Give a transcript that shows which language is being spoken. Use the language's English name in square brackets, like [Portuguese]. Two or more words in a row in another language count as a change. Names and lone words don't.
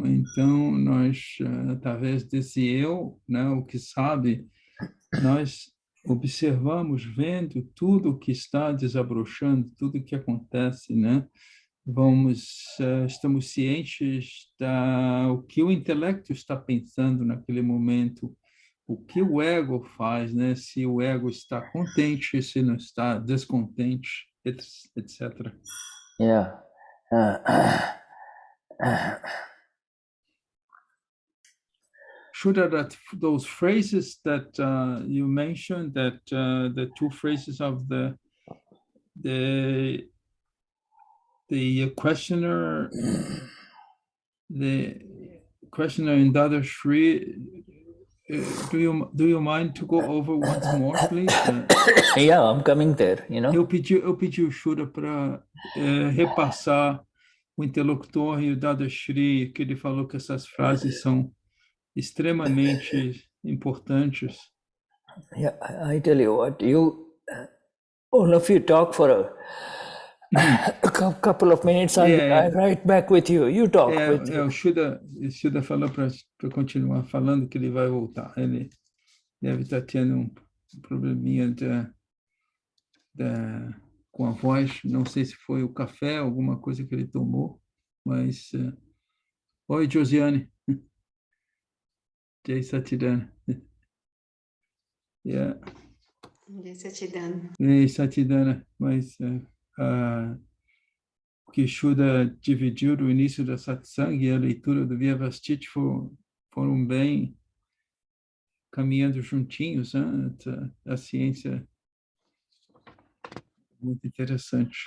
[Portuguese] Então, nós, através desse eu, né, o que sabe, nós observamos, vendo tudo que está desabrochando, tudo que acontece, né? Estamos cientes o que o intelecto está pensando naquele momento, o que o ego faz, né? Se o ego está contente, se não está descontente, etc. [English] Yeah. Shuddha, that those phrases that you mentioned, that the two phrases of the questioner, in Dadashri, do you mind to go over once more, please? Yeah, I'm coming there, [Portuguese] Eu pedi o Shuddha para repassar o interlocutor e o Dadashri, que ele falou que essas frases são extremamente importantes. [English] Yeah, I tell you what, all of you talk for a couple of minutes, I'm right back with you. You talk with you. [Portuguese] O Shuddha falou para continuar falando que ele vai voltar. Ele deve estar tendo um probleminha com a voz. Não sei se foi o café, alguma coisa que ele tomou, mas... Oi, Josiane. Jai Satidana. [English] Yeah. Jai Satidana. Jai Satidana. [Portuguese] Mas o que Shuddha dividiu do início da satsang e a leitura do Vyavasthit foram bem caminhando juntinhos, né? A ciência muito interessante.